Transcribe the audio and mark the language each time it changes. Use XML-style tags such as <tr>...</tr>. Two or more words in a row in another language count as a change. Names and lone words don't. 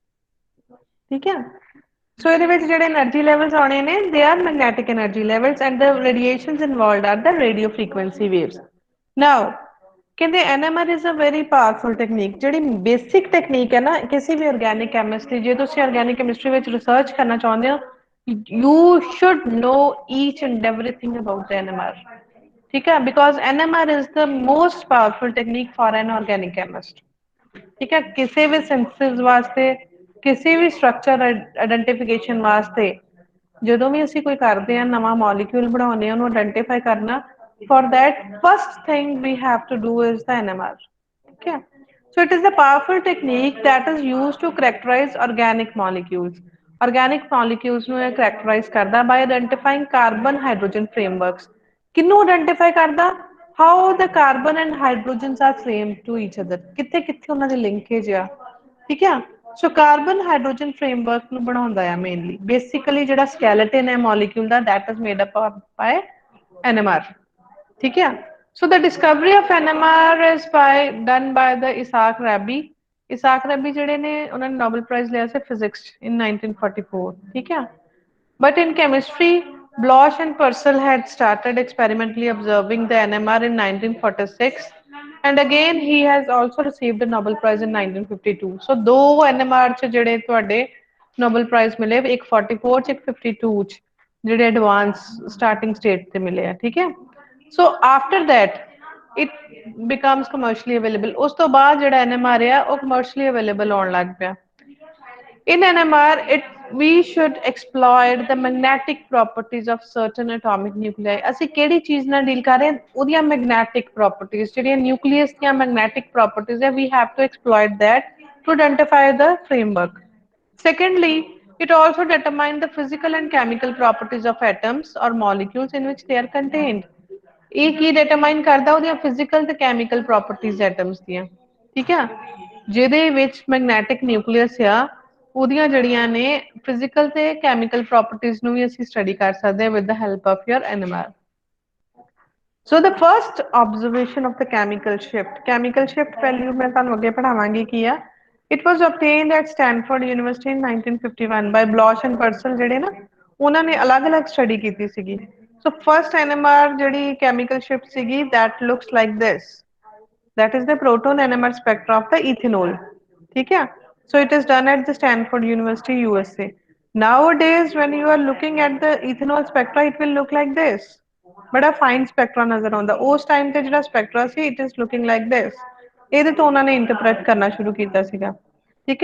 <pa>ਠੀਕ ਹੈ, ਸੋ ਇਹਦੇ ਵਿੱਚ ਜਿਹੜੇ</pa> <en>energy levels</en> <pa>ਆਉਣੇ ਨੇ,</pa> <en>they are magnetic energy levels and the radiations involved are the radio frequency waves. ਨਾਓ ਕਹਿੰਦੇ NMR is a very powerful technique.</en> <pa>ਜਿਹੜੀ</pa> <en>basic technique</en> <pa>ਹੈ ਨਾ ਕਿਸੇ ਵੀ</pa> <en>organic chemistry,</en> <pa>ਜੇ ਤੁਸੀਂ</pa> <en>organic chemistry</en> <pa>ਵਿੱਚ ਰਿਸਰਚ ਕਰਨਾ ਚਾਹੁੰਦੇ ਹੋ,</pa> <en>you should know each and everything about the NMR.</en> <pa>ਠੀਕ ਹੈ,</pa> <en>because NMR is the most powerful technique for an organic chemist.</en> <pa>ਠੀਕ ਹੈ, ਕਿਸੀ ਭੀ ਸਿੰਥੇਸਿਸ ਵਾਸਤੇ, ਕਿਸੀ ਭੀ</pa> <en>structure identification</en> <pa>वास्ते, ਜਦੋਂ ਵੀ ਅਸੀਂ ਕੋਈ ਕਰਦੇ ਆ, ਨਵਾਂ ਮੋਲੀਕਿਊਲ ਬਣਾਉਂਦੇ ਆ, ਉਹਨੂੰ ਆਇਡੈਂਟੀਫਾਈ ਕਰਨਾ,</pa> <en>for that first thing we have to do is the NMR.</en> <pa>ਠੀਕ ਹੈ,</pa> <en>so it is a powerful technique that is used to characterize organic molecules. Organic molecules</en> <pa>ਨੂੰ ਇਹ</pa> <en>characterize ਕਰਦਾ by identifying carbon hydrogen frameworks.</en> <pa>ਕਿਹਨੂੰ ਆਇਡੈਂਟੀਫਾਈ ਕਰਦਾ?</pa> <en>how the carbon and hydrogens are framed to each other,</en> <pa>ਕਿੱਥੇ ਕਿੱਥੇ ਉਹਨਾਂ ਦੀ ਲਿੰਕੇਜ ਆ। ਠੀਕ ਆ, ਸੋ</pa> <en>carbon hydrogen framework</en> <pa>ਨੂੰ ਬਣਾਉਂਦਾ ਆ ਮੇਨਲੀ। ਬੇਸਿਕਲੀ ਜਿਹੜਾ ਸਕੈਲੇਟਨ ਹੈ ਮੋਲੀਕਿਊਲ ਦਾ,</pa> <en>that is made up of by NMR.</en> <pa>ਠੀਕ ਹੈ,</pa> <en>so the discovery of NMR is done by the Isaac Rabi.</en> <pa>Isaac Rabi ਜਿਹੜੇ ਨੇ, ਉਹਨਾਂ ਨੇ ਨੋਬਲ ਪ੍ਰਾਈਜ਼ ਲਿਆ ਸੀ ਫਿਜ਼ਿਕਸ in 1944. ਠੀਕ ਹੈ,</pa> <en>but in chemistry, Bloch and Purcell had started experimentally observing the NMR in 1946, and again he has also received a Nobel Prize in 1952.</en> <pa>So ਦੋ NMR ਚ ਜਿਹੜੇ ਤੁਹਾਡੇ ਨੋਬਲ ਪ੍ਰਾਈਜ਼ ਮਿਲੇ, ਇੱਕ 44 ਚ, ਇੱਕ 52 ਚ, ਜਿਹੜੇ</pa> <en>advance starting state</en> <pa>ਤੇ ਮਿਲੇ ਆ। ਠੀਕ ਹੈ,</pa> <en>so after that it becomes commercially available.</en> <pa>ਉਸ ਤੋਂ ਬਾਅਦ ਜਿਹੜਾ NMR ਆ ਉਹ</pa> <en>commercially available</en> <pa>ਹੋਣ ਲੱਗ ਪਿਆ।</pa> <en>In NMR, we should exploit the magnetic properties of certain atomic nuclei.</en> <pa>ਅਸੀਂ ਕਿਹੜੀ ਚੀਜ਼ ਨਾਲ ਡੀਲ ਕਰ ਰਹੇ ਹਾਂ? ਉਹਦੀਆਂ</pa> <en>magnetic properties,</en> <pa>ਜਿਹੜੀਆਂ nucleus ਦੀਆਂ</pa> <en>magnetic properties</en> <pa>ਹੈ,</pa> <en>we have to exploit that to identify the framework. Secondly, It also determines the physical and chemical properties of atoms or molecules in which they are contained.</en> <pa>ਇਹ ਕੀ ਡਿਟਰਮਾਈਨ ਕਰਦਾ ਉਹਦੀਆਂ ਫਿਜ਼ੀਕਲ ਤੇ</pa> <en>chemical properties</en> <pa>ਐਟਮਸ ਦੀਆਂ, ਠੀਕ ਆ, ਜਿਹਦੇ ਵਿੱਚ</pa> <en>magnetic nucleus</en> <pa>ਆ ਉਹਦੀਆਂ ਜਿਹੜੀਆਂ ਨੇ ਫਿਜ਼ੀਕਲ ਤੇ</pa> <en>chemical properties</en> <pa>ਨੂੰ ਵੀ ਅਸੀਂ ਸਟੱਡੀ ਕਰ ਸਕਦੇ ਹਾਂ</pa> <en>with the help of your NMR. So the first observation of the chemical shift value</en> <pa>ਮੈਂ ਤੁਹਾਨੂੰ ਅੱਗੇ ਪੜਾਵਾਂਗੀ ਕੀ ਆ।</pa> <en>It was obtained at Stanford University in 1951 by Bloch and Purcell</en> <pa>ਜਿਹੜੇ ਨਾ ਉਹਨਾਂ ਨੇ ਅਲੱਗ-ਅਲੱਗ ਸਟੱਡੀ ਕੀਤੀ ਸੀਗੀ।</pa> <en>So first NMR ਜਿਹੜੀ chemical shift ਸੀਗੀ that looks like this, that is the proton NMR spectra of the ethanol,</en> <pa>ਠੀਕ ਹੈ।</pa> <en>So it is done at the Stanford University USA। Nowadays when you are looking at the ethanol spectra it will look like this,</en> <pa>बड़ा</pa> <en>fine spectra</en> <pa>नजर आਉਂਦਾ। ਉਸ ਟਾਈਮ ਤੇ ਜਿਹੜਾ ਸਪੈਕਟਰਾ ਸੀ</pa> <en>it is looking like this,</en> <pa>ਇਹਦੇ ਤੋਂ ਉਹਨਾਂ ਨੇ ਇੰਟਰਪ੍ਰੀਟ ਕਰਨਾ ਸ਼ੁਰੂ ਕੀਤਾ ਸੀਗਾ, ਠੀਕ ਹੈ।</pa>